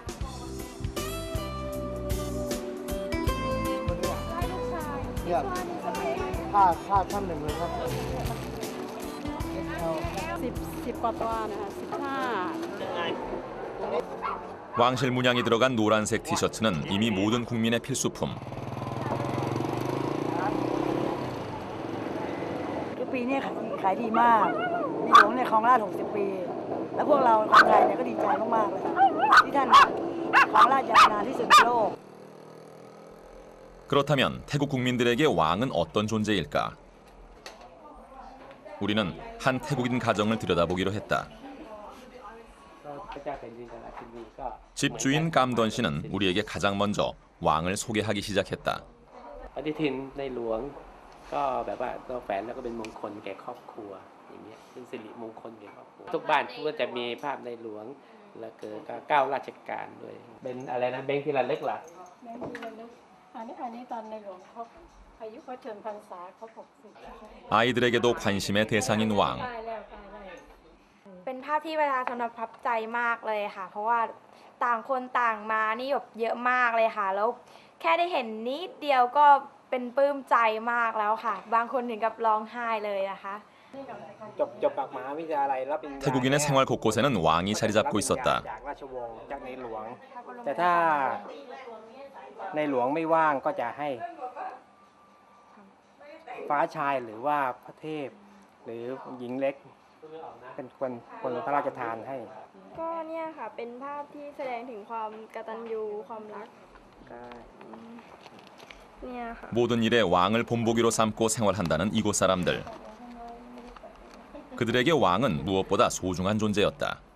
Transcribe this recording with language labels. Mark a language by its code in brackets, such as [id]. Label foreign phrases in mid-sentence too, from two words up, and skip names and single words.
[ko] 왕실 문양이 들어간 노란색 티셔츠는 이미 모든 국민의 필수품. [th] ปีนี้ขายดีมากในหลวงเนี่ยครองราชย์60 ปีแล้วพวกเราคนไทยเนี่ยก็ดีใจมากๆเลยที่ท่านครองราชย์ยาวนานที่สุดในโลก [ko] 그렇다면 태국 국민들에게 왕은 어떤 존재일까? 우리는 한 태국인 가정을 들여다보기로 했다. 집주인 깜던 씨는 우리에게 가장 먼저 왕을 소개하기 시작했다. [th] ก็แบบว่าตัวแฝนแล้วก็เป็นมงคลแก่ครอบครัวอย่างเงี้ยเป็นสิริมงคลแก่ครอบครัวทุกบ้านก็จะมีภาพในหลวงแล้วก็9ราชการด้วยเป็นอะไรนะแบงค์ที่ระลึกล่ะแบงค์ที่ระลึกอันนี้ตอนในหลวงเขาอายุเขาเชิญพรรษาเขา60 [ko] 아이들에게도 관심의 대상인 왕. [th] เป็นภาพที่ประชาชนประทับใจมากเลยค่ะเพราะว่าต่างคนต่างมานี่แบบเยอะมากเลยค่ะแล้วแค่ได้เห็นนิดเดียวก็เป็นปลื้มใจมากแล้วค่ะบางคนถึงกับร้องไห้เลยนะคะ จบจากมหาวิทยาลัยแล้วเป็น [ko] 태국인의 생활 곳곳에는 왕이 자리 잡고 있었다. [th] จากราชวงศ์จากในหลวงแต่ถ้าในหลวงไม่ว่างก็จะให้ฟ้าชายหรือว่าพระเทพหรือหญิงเล็กเป็นคนพระราชทานให้ ก็เนี่ยค่ะเป็นภาพที่แสดงถึงความกตัญญูความรัก [ko] 모든 일에 왕을 본보기로 삼고 생활한다는 이곳 사람들. 그들에게 왕은 무엇보다 소중한 존재였다.